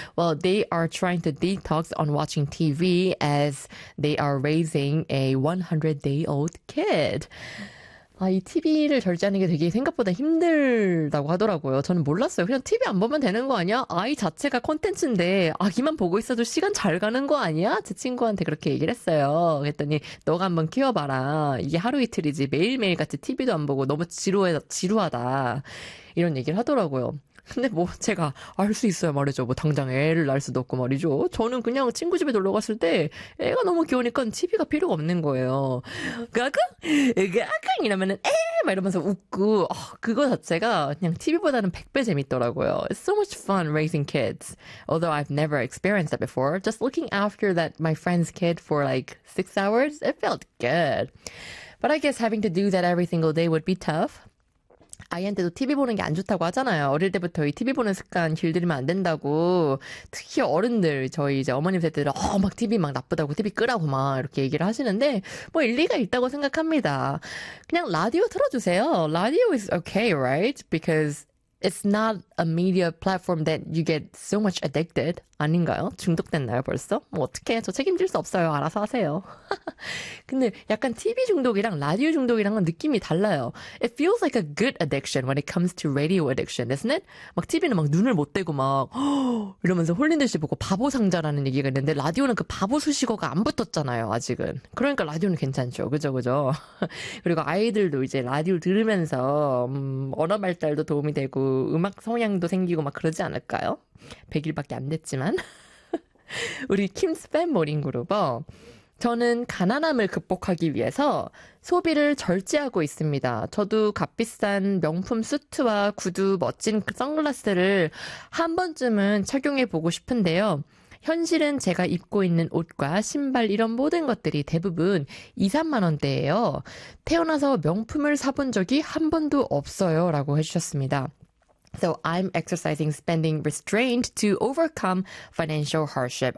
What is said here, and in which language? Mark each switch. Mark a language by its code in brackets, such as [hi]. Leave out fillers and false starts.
[en] Well, they are trying to detox on watching TV as they are raising a 100-day-old kid. [ko] 아, 이 TV를 절제하는 게 되게 생각보다 힘들다고 하더라고요. 저는 몰랐어요. 그냥 TV 안 보면 되는 거 아니야? 아이 자체가 콘텐츠인데 아기만 보고 있어도 시간 잘 가는 거 아니야? 제 친구한테 그렇게 얘기를 했어요. 그랬더니 너가 한번 키워봐라. 이게 하루 이틀이지 매일매일 같이 TV도 안 보고 너무 지루하다. 이런 얘기를 하더라고요. 근데 뭐 제가 알 수 있어요 말이죠. 뭐 당장 애를 낳을 수도 없고 말이죠. 저는 그냥 친구 집에 놀러 갔을 때 애가 너무 귀여우니까 TV가 필요가 없는 거예요. 가끔 가끔 이러면은 에 막 이러면서 웃고 그거 자체가 그냥 TV보다는 100배 재밌더라고요. [en] It's so much fun raising kids. Although I've never experienced that before. Just looking after that my friend's kid for like 6 hours, it felt good. But I guess having to do that every single day would be tough. [ko] 아이한테도 TV 보는 게 안 좋다고 하잖아요. 어릴 때부터 이 TV 보는 습관 길들이면 안 된다고. 특히 어른들, 저희 이제 어머님 세대들, 막 TV 막 나쁘다고 TV 끄라고 막 이렇게 얘기를 하시는데, 뭐 일리가 있다고 생각합니다. 그냥 라디오 틀어주세요. [en] Radio is okay, right? Because it's not a media platform that you get so much addicted. [ko] 아닌가요? 중독됐나요, 벌써? 뭐 어떡해. 저 책임질 수 없어요. 알아서 하세요. 근데 약간 TV 중독이랑 라디오 중독이랑은 느낌이 달라요. [en] It feels like a good addiction when it comes to radio addiction, isn't it? [ko] 막 TV는 막 눈을 못 떼고 막 이러면서 홀린 듯이 보고 바보 상자라는 얘기가 있는데 라디오는 그 바보 수식어가 안 붙었잖아요, 아직은. 그러니까 라디오는 괜찮죠. 그죠, 그죠? 그리고 아이들도 이제 라디오를 들으면서 언어 발달도 도움이 되고 음악 성향도 생기고 막 그러지 않을까요? 100일밖에 안 됐지만 우리 킴스 팬 모닝 그룹어 저는 가난함을 극복하기 위해서 소비를 절제하고 있습니다. 저도 값비싼 명품 수트와 구두 멋진 선글라스를 한 번쯤은 착용해보고 싶은데요. 현실은 제가 입고 있는 옷과 신발 이런 모든 것들이 대부분 2-3만 원대예요. 태어나서 명품을 사본 적이 한 번도 없어요 라고 해주셨습니다. [en] So I'm exercising spending restraint to overcome financial hardship.